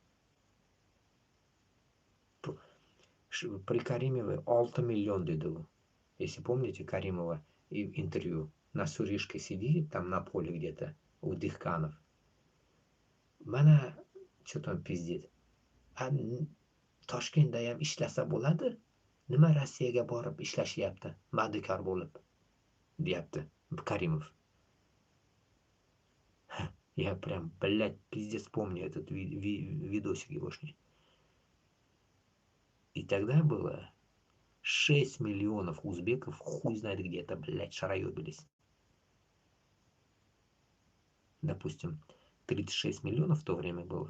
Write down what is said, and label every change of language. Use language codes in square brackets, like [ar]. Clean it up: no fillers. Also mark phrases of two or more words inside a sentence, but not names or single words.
[ru] При Каримове 6 миллион дедову. Если помните Каримова интервью, на Суришке сидит там на поле где-то у Дихканов. Mana что там пиздит. [uz] А Toshkentdayam ishlasa bo'ladi? Nima Rossiyaga borib ishlashyapti? Madikor bo'lib, deyapti Karimov. [ru] Я прям, блядь, пиздец помню этот видосик егошний. И тогда было 6 миллионов узбеков, хуй знает где-то, блядь, шароебились. Допустим, 36 миллионов в то время было.